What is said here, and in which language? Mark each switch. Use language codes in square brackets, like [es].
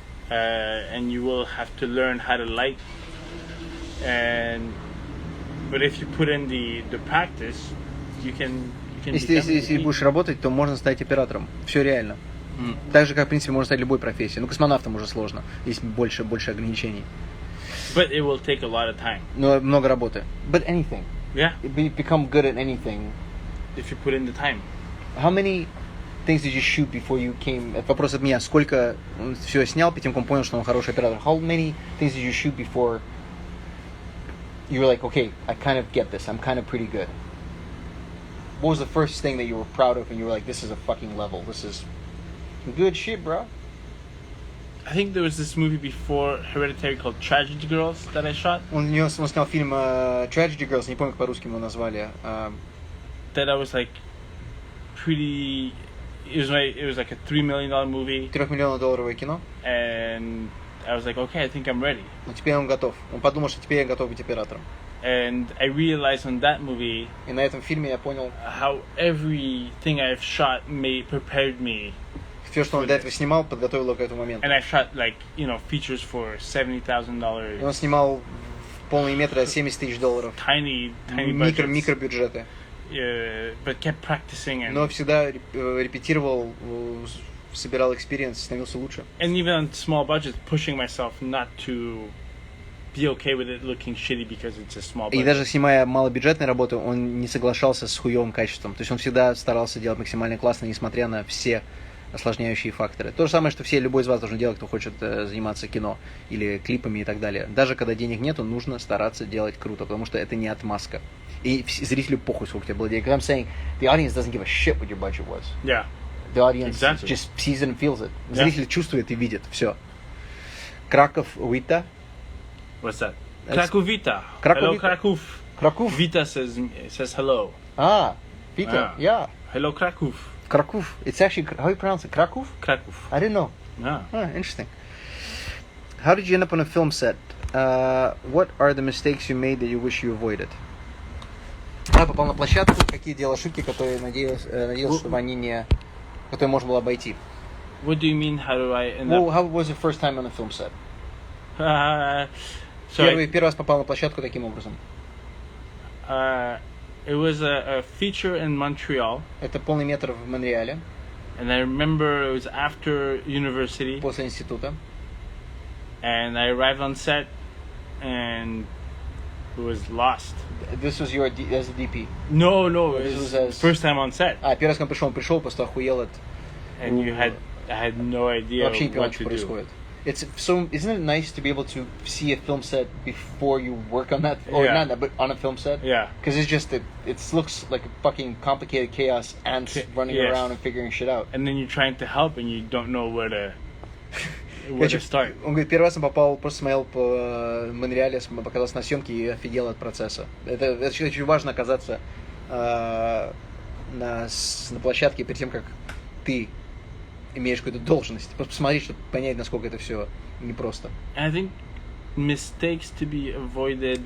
[en] And you will have to learn how to light. But if you put in the practice, you can [ru] Если будешь работать, то можно стать оператором. Все реально. Так же, как, в принципе, можно стать любой профессией. Ну, космонавтом уже сложно. Есть больше ограничений. [en] But it will take a lot of time. [ru] Но много работы. [en] But anything. Yeah. Become good at anything. If you put in the time. How many things did you shoot before you came? [ru] Это вопрос от меня. Сколько он все снял, перед тем, как он понял, что он хороший оператор? [en] How many things did you shoot before you were like, okay, I kind of get this. I'm kind of pretty good. What was the first thing that you were proud of and you were like, this is a fucking level. This is good shit, bro? I think there was this movie before Hereditary called Tragedy Girls that I shot. [ru] Он снял фильм Tragedy Girls, не помню, как по-русски его назвали. [en] That I was like pretty... It was like a $3 million movie. [ru] $3 миллионов кино. [en] And I was like, okay, I think I'm ready. [ru] Но теперь он готов. Он подумал, что теперь я готов быть оператором. [en] And I realized on that movie... [ru] И на этом фильме я понял... [en] How everything I've shot prepared me. [ru] Все, что он до этого снимал, подготовило к этому моменту. [en] And I shot like, features for $70,000. [ru] И он снимал полные метры за $70,000. [en] Tiny budgets. [ru] Микробюджеты. [en] But kept practicing. [ru] Но всегда репетировал, собирал experience, становился лучше. [en] And even on small budgets, pushing myself not to be okay with it looking shitty because it's a small budget. [ru] И даже снимая малобюджетные работы, он не соглашался с хуевым качеством. То есть он всегда старался делать максимально классно, несмотря на все осложняющие факторы. То же самое, что любой из вас должен делать, кто хочет заниматься кино или клипами и так далее. Даже когда денег нету, нужно стараться делать круто, потому что это не отмазка. И зрителю похуй, сколько у тебя было денег. [en] Because I'm saying, the audience doesn't give a shit what your budget was. Yeah. The audience exactly. just sees it and feels it. Yeah. [ru] Зритель чувствует и видит. Все. Краков Вита. [en] What's that? Kraków Vita. Kraków Hello, Vita. Kraków. Kraków. Vita says hello. Vita. Yeah. Hello, Kraków. Kraków. It's actually, how you pronounce it? Kraków? Kraków. I didn't know. Yeah. Interesting. How did you end up on a film set? What are the mistakes you made that you wish you avoided? [ru] Я попал на площадку. Какие делал ошибки, которые надеялся, чтобы они не... которые можно было обойти? [en] What do you mean, how do I end up? How was your first time on a film set? [ru] Первый раз попал на площадку таким образом. [en] It was a feature in Montreal. [ru] Это полный метр в Монреале. [en] And I remember it was after university. [ru] После института. [en] And I arrived on set and it was lost. This was your as a DP? No, it was first time on set. [ru] Первый раз, когда он пришел, просто охуел от... [en] And I had no idea [ru] вообще не понял, [en] what [ru] что [en] to [ru] происходит. [en] Isn't it nice to be able to see a film set before you work on that, or yeah. not that, but on a film set? Yeah. Because it's just it looks like a fucking complicated chaos, ants running around and figuring shit out. And then you're trying to help and you don't know where to start. [ru] Он говорит, первый раз он попал, просто смотрел по Монреале, показался на съемке и офигел от процесса. Это очень важно оказаться на площадке перед тем, как ты имеешь какую-то должность. Просто посмотреть, чтобы понять, насколько это все непросто. [en] I think mistakes to be avoided.